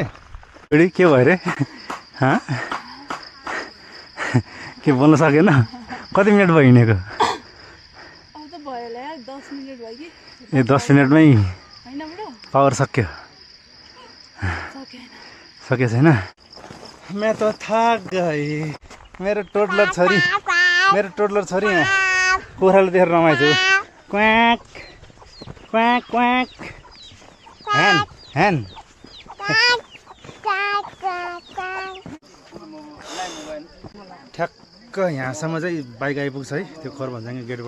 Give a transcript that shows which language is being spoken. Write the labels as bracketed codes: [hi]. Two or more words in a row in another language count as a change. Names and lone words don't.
[ne] बुढी के भयो अरे? के बोल्न सकेन? कति मिनट भयो हिँडेको? ए 10 मिनटमै पावर सक्यो? सके छैन? [hi] मैं तो थक गई। [ne] मेरो टोडलर छोरी यहाँ कुखुराले देखेर रमाइछु। क्वाक क्वाक क्वाक ह्यान। ठ्याक्क यहाँसम्म चाहिँ बाइक आइपुग्छ है, त्यो खोरभन्ज्याङ गेटबाट।